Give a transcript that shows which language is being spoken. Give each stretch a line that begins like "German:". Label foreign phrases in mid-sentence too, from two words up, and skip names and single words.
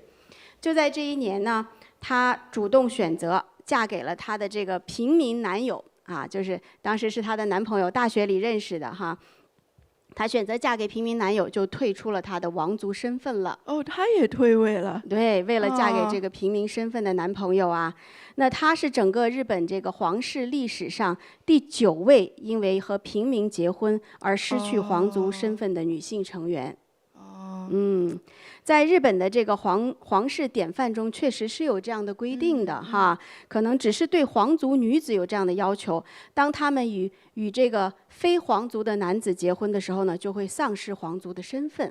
Chinese: 就在這一年呢，她主動選擇嫁給了她的這個平民男友就是當時是她的男朋友，大學裡認識的她選擇嫁給平民男友，就退出了她的王族身份了。她也退位了。對，為了嫁給這個平民身份的男朋友那她是整個日本這個皇室歷史上第9位因為和平民結婚而失去皇族身份的女性成員。在日本的這個皇室典範中，確實是有這樣的規定的可能只是對皇族女子有這樣的要求，當他們與這個非皇族的男子結婚的時候呢，就會喪失皇族的身份。